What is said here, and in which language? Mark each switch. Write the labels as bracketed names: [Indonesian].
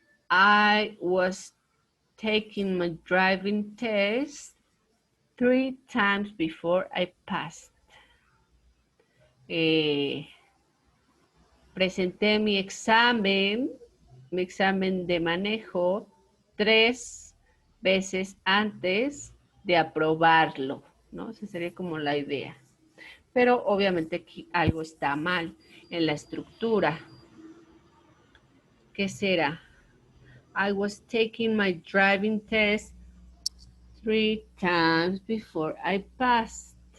[English] I was taking my driving test 3 times before I passed. [Spanish] Presenté mi examen de manejo 3 veces antes de aprobarlo, ¿no? Esa sería como la idea. Pero obviamente aquí algo está mal en la estructura. ¿Qué será? [English] I was taking my driving test 3 times before I passed.